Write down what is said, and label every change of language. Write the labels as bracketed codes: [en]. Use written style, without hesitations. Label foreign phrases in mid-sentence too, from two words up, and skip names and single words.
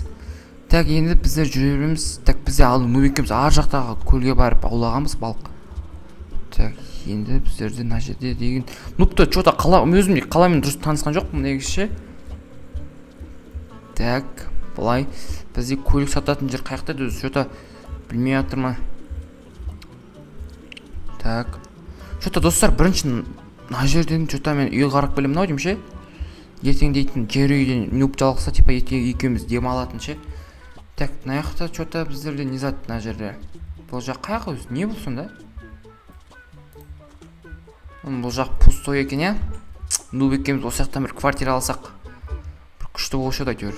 [kk] Так, енді біздер жүре береміз. Так, бізде алды нуб екеуміз ар жақтағы көлге барып аулағанбыз балық. Так, енді біздерде мына жерде деген нубты что-то өзімде қаламен дұрыс танысқан жоқпын негізі. Так, былай бізде көлік сататын жер қаяқта өзі что-то білмей жатырмын. Так. Что-то достар, бірінші мына жерден что-то мен үй қарап білемін ау деймін ше. Ертең дейтін жер үйден нуб жалғаса, типа екеуміз демалатын ше. Так, мына жақта что-то біздерде не зат мына жерде. Бұл жақ қаяқ өзі? Не бұл сонда? Бұл жақ пустой екен, Нуб екеуміз осы жақтан бір квартира алсақ, бір күшті болушы еді әйтеуір.